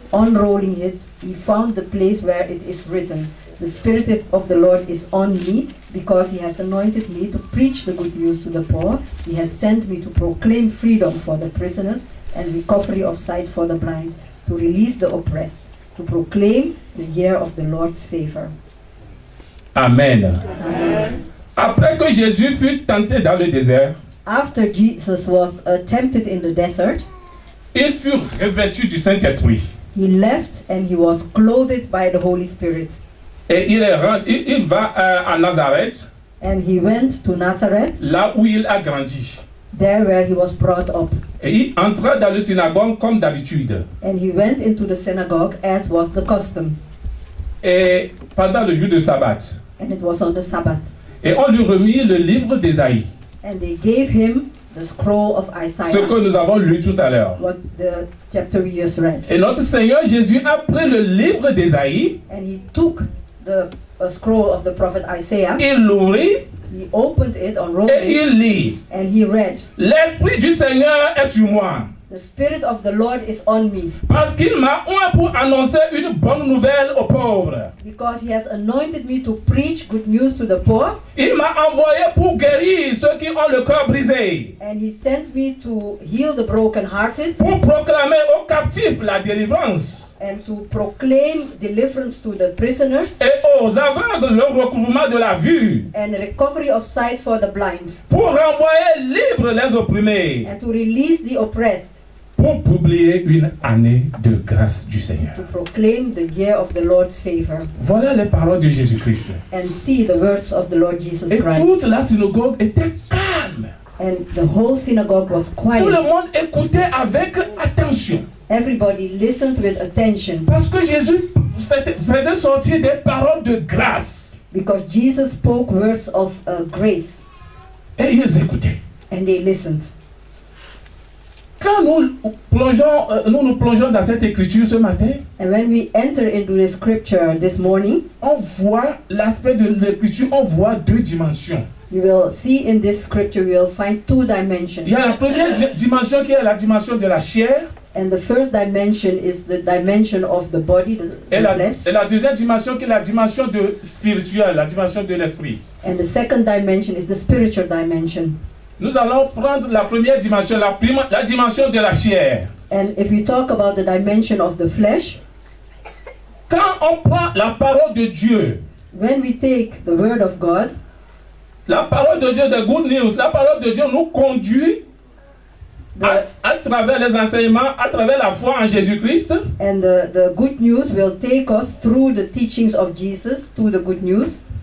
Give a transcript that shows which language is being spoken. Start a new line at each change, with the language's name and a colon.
English: Unrolling it, he found the place where it is written, "The Spirit of the Lord is on me, because he has anointed me to preach the good news to the poor. He has sent me to proclaim freedom for the prisoners and recovery of sight for the blind, to release the oppressed, to proclaim the year of the Lord's favor." Amen. Amen.
French: Après que Jésus fut tenté dans le désert,
English: After Jesus was tempted in the desert,
French: il fut revêtu du Saint-Esprit.
English: he left and he was clothed by the Holy Spirit.
French: Et il va à Nazareth,
English: And he went to Nazareth,
French: là où il a grandi.
English: there where he was brought up.
French: Et il entra dans le synagogue comme d'habitude.
English: And he went into the synagogue as was the custom.
French: Et pendant le jour de sabbat,
English: And it was on the Sabbath.
French: et on lui remit le livre d'Ésaïe,
English: And they gave him the scroll of
French: ce
English: Isaiah,
French: que nous avons lu tout à l'heure.
English: what the chapter we just read.
French: Et notre Seigneur Jésus a pris le livre d'Ésaïe
English: And he took the scroll of the prophet Isaiah.
French: il l'ouvrit
English: He opened it, unrolled
French: et
English: it,
French: il lit.
English: and he read,
French: L'Esprit du Seigneur est sur moi,
English: "The Spirit of the Lord is on me,
French: parce qu'il m'a oint pour annoncer une bonne nouvelle aux pauvres.
English: because he has anointed me to preach good news to the poor,
French: Il m'a envoyé pour guérir ceux qui ont le cœur brisé,
English: and he sent me to heal the brokenhearted,
French: pour proclamer aux captifs la délivrance
English: and to proclaim deliverance to the prisoners,
French: et aux aveugles le recouvrement de la vue,
English: and recovery of sight for the blind,
French: pour renvoyer libres les opprimés,
English: and to release the oppressed,
French: pour publier une année de grâce du Seigneur.
English: to proclaim the year of the Lord's favor."
French: Voilà les paroles de Jésus-Christ.
English: And see the words of the Lord Jesus
French: Et
English: Christ.
French: toute la synagogue était calme.
English: And the whole synagogue was
French: Tout le
English: quiet.
French: monde écoutait avec attention.
English: Everybody listened with attention,
French: Parce que Jésus faisait sortir des paroles de grâce.
English: because Jesus spoke words of grace,
French: Et ils écoutaient.
English: and they listened.
French: Quand nous plongeons dans cette écriture ce matin,
English: And when we enter into the scripture this morning,
French: on voit l'aspect de l'écriture, on voit deux dimensions.
English: you will see in this scripture, you will find two
French: Il
English: dimensions.
French: y a la première dimension qui est la dimension de la chair,
English: And the first dimension is the dimension of the body, the
French: et
English: flesh.
French: la deuxième dimension qui est la dimension spirituelle, la dimension de l'esprit.
English: And the second dimension is the spiritual dimension.
French: Nous allons prendre la première dimension, la dimension de la chair.
English: And if we talk about the dimension of the flesh,
French: Quand on prend la parole de Dieu,
English: when we take the word of God,
French: la parole de Dieu,
English: the good news,
French: la parole de Dieu nous conduit à travers les enseignements, à travers la foi en Jésus-Christ,
English: and the good news will take us through the teachings of Jesus to the good news,